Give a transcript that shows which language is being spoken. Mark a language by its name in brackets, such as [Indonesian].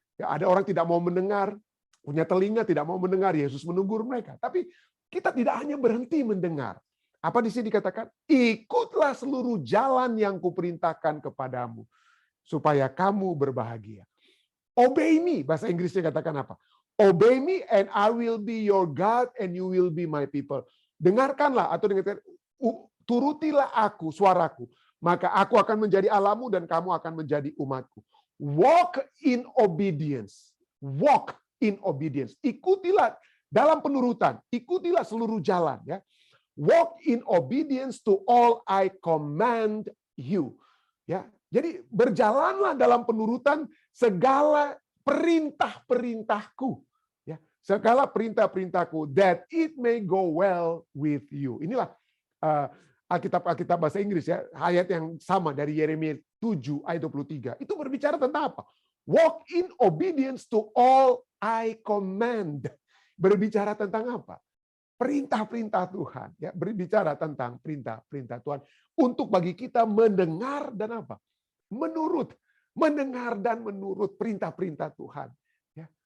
[Indonesian] Ya, ada orang tidak mau mendengar, punya telinga tidak mau mendengar, Yesus menegur mereka. Tapi kita tidak hanya berhenti mendengar. Apa di sini dikatakan? Ikutlah seluruh jalan yang kuperintahkan kepadamu, supaya kamu berbahagia. [English] Obey me, [Indonesian] bahasa Inggrisnya katakan apa? [English] Obey me and I will be your God and you will be my people. [Indonesian] Dengarkanlah atau dengarkan, turutilah aku, suaraku, maka aku akan menjadi Allahmu dan kamu akan menjadi umatku. [English] Walk in obedience. Walk in obedience. [Indonesian] Ikutilah dalam penurutan. Ikutilah seluruh jalan. Ya. [English] Walk in obedience to all I command you. [Indonesian] Ya. Jadi berjalanlah dalam penurutan segala perintah-perintahku. Ya. Segala perintah-perintahku. [English] That it may go well with you. [Indonesian] Inilah Alkitab bahasa Inggris, ya, ayat yang sama dari Yeremia 7 ayat 23. Itu berbicara tentang apa? [English] Walk in obedience to all I command. [Indonesian] Berbicara tentang apa? Perintah-perintah Tuhan, ya, berbicara tentang perintah-perintah Tuhan untuk bagi kita mendengar dan apa? Menurut, mendengar dan menurut perintah-perintah Tuhan, ya.